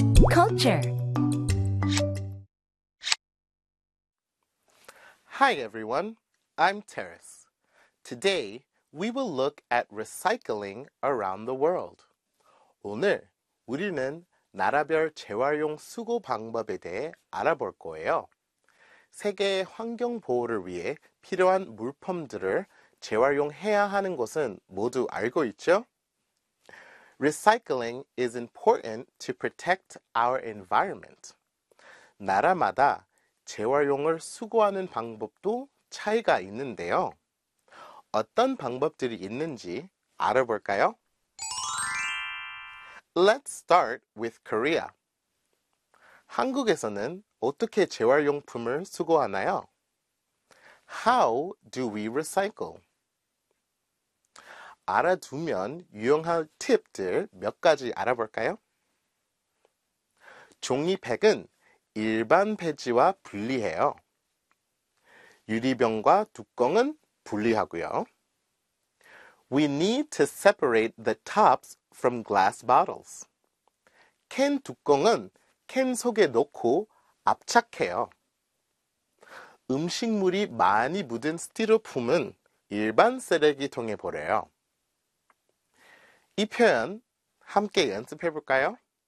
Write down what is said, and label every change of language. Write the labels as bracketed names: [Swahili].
[English] Culture. Hi everyone, I'm Terrace. Today, we will look at recycling around the world. [Korean] 오늘 우리는 나라별 재활용 수거 방법에 대해 알아볼 거예요. 세계의 환경 보호를 위해 필요한 물품들을 재활용해야 하는 것은 모두 알고 있죠? [English] Recycling is important to protect our environment. [Korean] 나라마다 재활용을 수거하는 방법도 차이가 있는데요. 어떤 방법들이 있는지 알아볼까요? [English] Let's start with Korea. [Korean] 한국에서는 어떻게 재활용품을 수거하나요? [English] How do we recycle? [Korean] 알아두면 유용한 팁들 몇 가지 알아볼까요? 종이팩은 일반 폐지와 분리해요. 유리병과 뚜껑은 분리하고요. [English] We need to separate the tops from glass bottles. [Korean] 캔 뚜껑은 캔 속에 넣고 압착해요. 음식물이 많이 묻은 스티로폼은 일반 쓰레기통에 버려요. 이 표현 함께 연습해 볼까요?